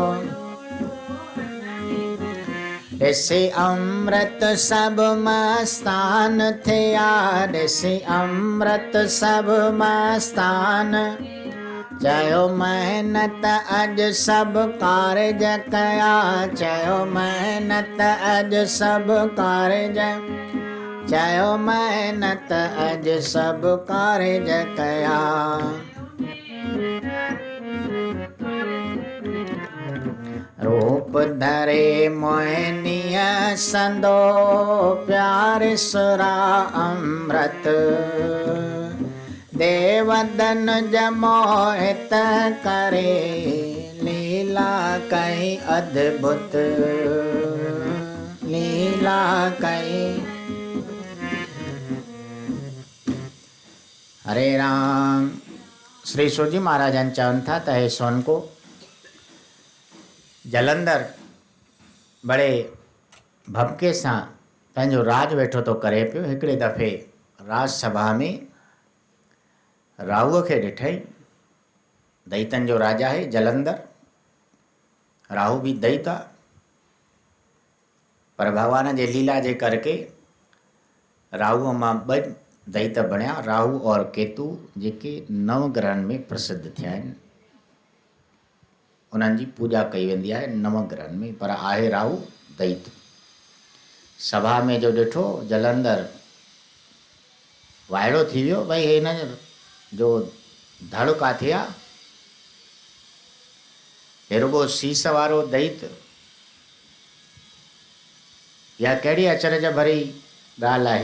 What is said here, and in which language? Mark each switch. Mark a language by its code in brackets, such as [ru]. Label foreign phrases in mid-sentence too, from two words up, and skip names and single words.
[sd] ॾिसी अमृत सब मस्तान थिया, ॾिसी अमृत सब मस्तान चयो महिनत अॼु सब कारज कया, चयो महिनत अॼु सब कारज, चयो महिनत अॼु सब कारज कया। रूप धरे मोहिनीअ संदो प्यार सुरा अमृत, देवदन जमोहित करे लीला कई अद्भुत, लीला कई। हरे राम। श्री सूजी महाराजन चवनि था त हे सोनको जलंधर बड़े भपके सां पंहिंजो राज वेठो थो करे पियो। हिकिड़े दफ़े राजसभा में राहूअ खे ॾिठई, दैतन जो राजा आहे जलंधर, राहू भी दैत आहे, पर भगवान जे लीला जे करके राहूअ मां ॿ दैत बणिया, राहू और केतु, जेके नवग्रहनि में प्रसिद्ध थिया आहिनि। उन्हनि जी पूजा कई वेंदी आहे नवग्रहनि में, पर आहे राहू दैत। सभा में जो ॾिठो जलंधर वाइड़ो थी वियो, भई हिन जो धड़ काथे आहे, हे रुगो सीस वारो दैत, या कहिड़ी अचरज भरी ॻाल्हि आहे।